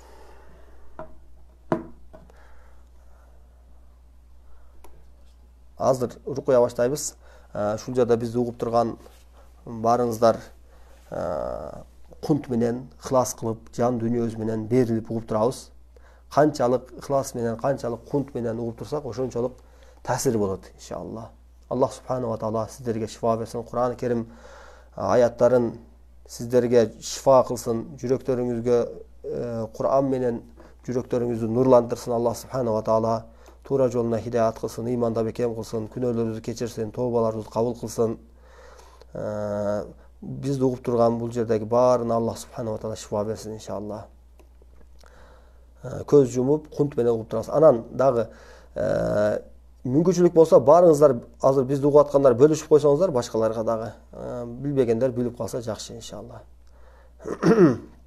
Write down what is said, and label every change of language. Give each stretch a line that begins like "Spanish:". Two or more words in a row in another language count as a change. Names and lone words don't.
Kyrgyz: Азыр рукуя баштайбыз. Ушул жерде бизди угуп турган баарыңыздар кунт менен ыхлас кылып, жан дүйнөбүз менен берилип угуп турабыз. Канчалык ыхлас менен, канчалык кунт менен угуп турсак, ошончолук таасири болот иншалла. Аллах
Arabic: سبحانه وتعالى
Kyrgyz: сиздерге шифа берсин. Кур'ан Керим аяттарын сиздерге шифа кылсын. Жүрөктөрүңүзгө Кур'ан менен жүрөктөрүңүздү нурландырсын. Аллах
Arabic: سبحانه وتعالى
Kyrgyz: туура жолуна хидаят кылсын, иманда бекем кылсын, күнөөлөрүбүздү кечирсин, тообаларыбызды кабыл кылсын. Бизди угуп турган бул жердеги баарына Аллах
Arabic: سبحانه وتعالى
Kyrgyz: шифа берсин иншалла. Көз жумуп, кунт менен угуп турабыз. Анан дагы мүмкүнчүлүк болсо, баарыңыздар азыр бизди угуп аткандар бөлүшүп койсоңуздар, башкаларга дагы билбегендер билип калса жакшы иншалла.